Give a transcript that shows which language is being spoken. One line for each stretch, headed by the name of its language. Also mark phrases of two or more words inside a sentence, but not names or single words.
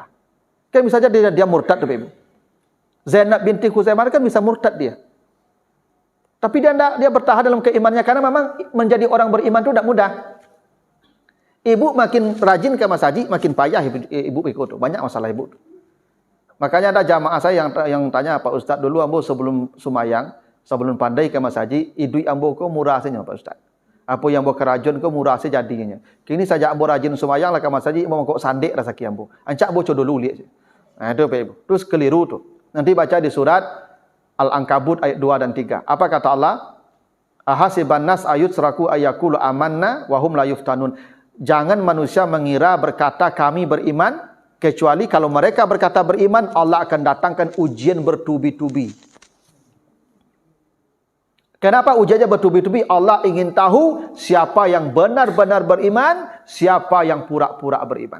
Indonesian: Kan bisa saja dia murtad Bapak Ibu. Zainab binti Khuzaimah kan bisa murtad dia. Tapi dia bertahan dalam keimanannya karena memang menjadi orang beriman itu tidak mudah. Ibu makin rajin ke masjid, makin payah ibu ikut. Banyak masalah ibu. Makanya ada jamaah saya yang tanya,
Minangkabau: Pak Ustaz, dulu ambo sebelum sumayang, sebelum pandai ke masjid, idui ambo ko murah saja Pak Ustaz. Apa yang ambo kerajun ko murah saja jadinya. Kini saja ambo rajin sumayang lah ke masjid, ambo kok sandek rasa ki ambo.
Indonesian: Ancak ambo dulu lihat. Nah itu Pak Ibu. Terus keliru tuh. Nanti baca di surat Al-Ankabut ayat 2 dan 3. Apa kata Allah?
Arabic: أحسب الناس أن يتركوا أن يقولوا آمنا وهم لا يفتنون.
Indonesian: Jangan manusia mengira berkata kami beriman, kecuali kalau mereka berkata beriman, Allah akan datangkan ujian bertubi-tubi. Kenapa ujiannya bertubi-tubi? Allah ingin tahu siapa yang benar-benar beriman, siapa yang pura-pura beriman.